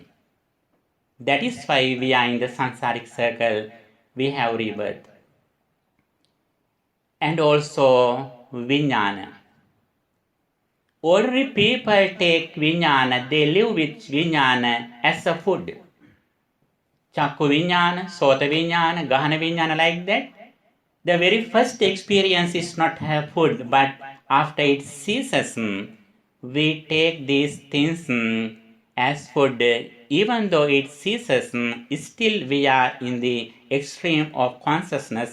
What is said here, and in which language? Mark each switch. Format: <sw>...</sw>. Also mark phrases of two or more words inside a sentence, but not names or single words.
<en>That is why we are in the samsaric circle, we have rebirth. And also vijnana. Ordinary people take vijnana, they live with vijnana as a food.</en> <pi>Chakku vijnana, sota vijnana, gahana vijnana,</pi> <en>like that. The very first experience is not have food, but after it ceases, we take these things as food. Even though it ceases, still we are in the extreme of consciousness.</en>